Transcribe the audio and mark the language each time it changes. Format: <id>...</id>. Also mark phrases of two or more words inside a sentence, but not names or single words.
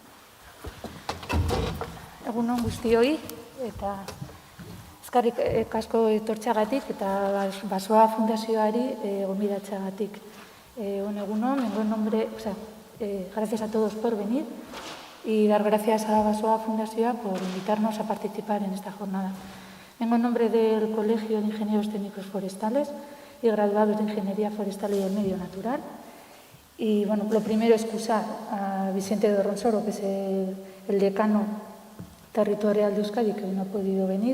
<eu>Egunon guztioi eta eskerrik asko etortzeagatik eta Basoa Fundazioari gonbidatzeagatik. Egunon,</eu> <es>gracias a todos por venir y dar gracias a Basoa Fundazioa por invitarnos a participar en esta jornada. Vengo en nombre del Colegio de Ingenieros Técnicos Forestales y graduados de Ingeniería Forestal y del Medio Natural. Y bueno, lo primero es excusar a Vicente de Ronsoro, que es el decano territorial de Euskadi, que hoy no ha podido venir.</es>